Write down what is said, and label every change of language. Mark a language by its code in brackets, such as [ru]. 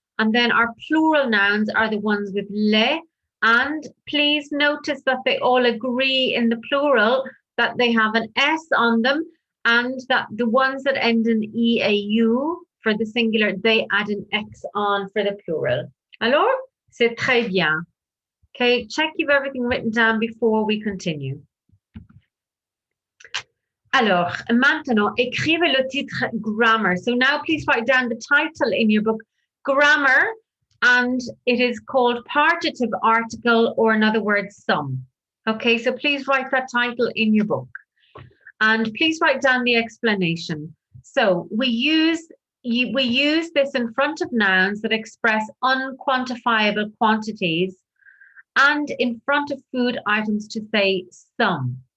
[en] And then our plural nouns are the ones with les. And please notice that they all agree in the plural that they have an S on them, and that the ones that end in EAU for the singular, they add an X on for the plural. [fr] Alors, c'est très bien. [en] Okay, check you've everything written down before we continue. [fr] Alors, maintenant, écrivez le titre grammar. [en] So now please write down the title in your book, grammar, and it is called partitive article, or in other words, some. Okay, so please write that title in your book. And please write down the explanation. So we use this in front of nouns that express unquantifiable quantities, and in front of food items to say some.